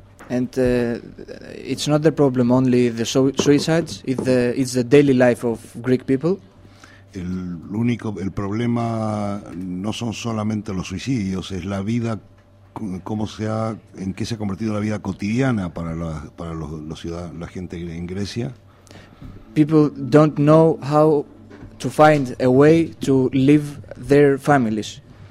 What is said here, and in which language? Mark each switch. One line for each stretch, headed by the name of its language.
English: And it's not the problem only the suicides, it's the daily life of Greek people.
Spanish: El problema no son solamente los suicidios, es la vida, en qué se ha convertido la vida cotidiana para la gente en Grecia.
English: People don't know how to find a way to leave their families.